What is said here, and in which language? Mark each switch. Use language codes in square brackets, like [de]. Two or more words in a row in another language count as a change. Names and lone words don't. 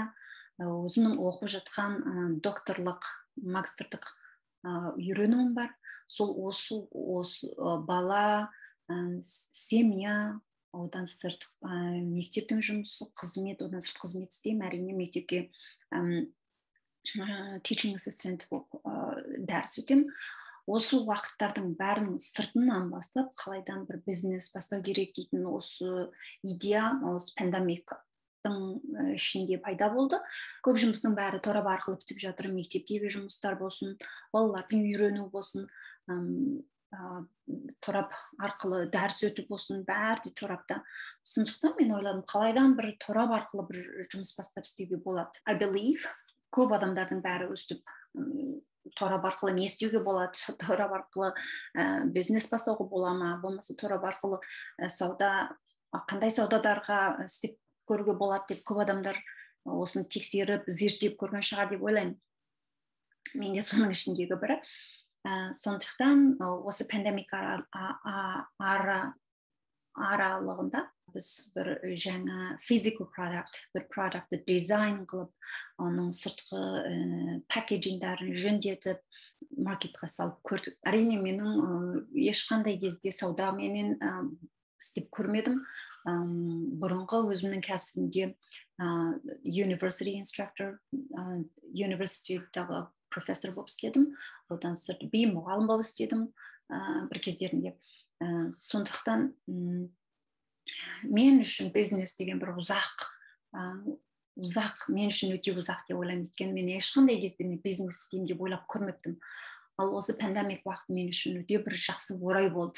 [kk] Өзімнің оқып жатқан докторлық, магистрлық үйренуім бар. Сол осы бала, семья, одан сырт мектептің жұмысы, қызмет, одан сырт қызмет істеймін. Әрине мектепке [en] teaching assistant [kk] болып дәріс өтемін. Осы уақыттардың бәрінің сыртынан бастап, қалайдан бір бизнес бастау керек дейтін осы идея, осы пандемияның ішінде пайда болды. Көп жұмыстың бәрі торап арқылы бітіп жатыр. Мектептегі жұмыстар болсын, балалардың үйрену болсын, торап арқылы дәріс өту болсын, бәрі де торапта. Сондықтан мен ойладым, қалайдан бір торап арқылы бір жұмыс бастап істеуге болады. [en] I believe [kk] көп адамдардың бәрі өстіп торап арқылы не істеуге болады, торап арқылы бизнес бастауға бола ма, болмаса торап арқылы қандай саудаларға істеп көруге болады деп көп адамдар осыны тексеріп, зерттеп көрген шығар деп ойлаймын. Мен де соның ішіндегі бірі. Сондықтан осы пандемия аралығында біз бір жаңа [en] physical product, [kk] бір продуктты дизайн қылып, оның сыртқы пакетингдерін жөндетіп, маркетқа салып көрдік. Әрине менің ешқандай кезде саудаменен істеп көрмедім. Бұрынғы өзімнің кәсібімде [en] university instructor, [kk] universityдағы профессор болып істедім, одан сырт мұғалім болып істедім бір кездерінде. Сондықтан мен үшін бизнес деген бір ұзақ, мен үшін өте ұзақ деп ойлаймын. Өйткені мен ешқандай кезде бизнес істеймін деп ойлап көрмеппін. Ал осы пандемия уақыты мен үшін өте бір жақсы орай болды.